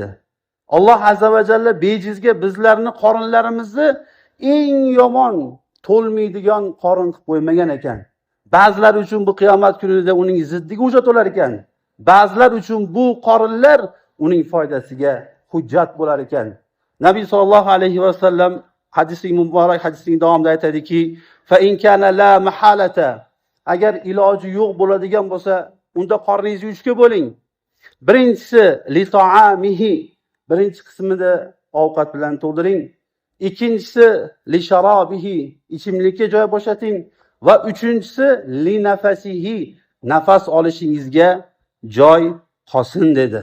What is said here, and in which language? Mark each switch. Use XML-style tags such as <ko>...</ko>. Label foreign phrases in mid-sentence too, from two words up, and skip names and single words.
<ar>الله عز وجل</ar> <uz>bejizga bizlarni qorinlarimizni eng yomon to'lmaydigan qorin qilib qo'ymagan ekan. Ba'zilar uchun bu qiyomat kunida uning ziddiga hujjat bo'lar ekan. Ba'zilar uchun bu qorinlar uning foydasiga hujjat bo'lar ekan. Nabiy</uz> <ar>صلى الله عليه وسلم</ar> <uz>hadisi muborak hadisining davomida aytadiki,</uz> <ar>"فإن كان لا محالة",</ar> <uz>agar iloji yo'q bo'ladigan bo'lsa, unda qorningizni uchga bo'ling. Birinchisi</uz> <ar>لطعامه,</ar> <uz>birinchi qismida ovqat bilan to'ldiring. Ikkinchisi</uz> <ar>لشرابه,</ar> <uz>ichimlikka joy bo'shating. Va uchinchisi</uz> <ar>لنفسه,</ar> <uz>nafas olishingizga joy qolsin dedi.</uz>